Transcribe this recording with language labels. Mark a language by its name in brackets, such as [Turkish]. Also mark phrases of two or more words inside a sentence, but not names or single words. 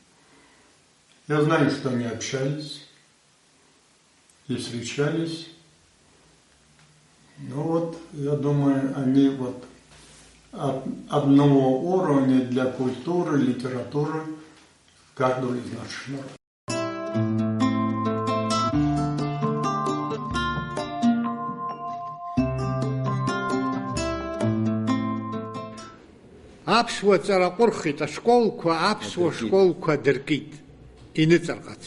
[Russian] Я знаю, что они общались, и встречались. Ну вот, я думаю, они вот от одного уровня для культуры, литературы каждого из наших народов. [Abkhazian] Аԥсуа ҵара ҟәырхит, ашколқәа, аԥсуа школқәа дыркит, иныҵарҟаца.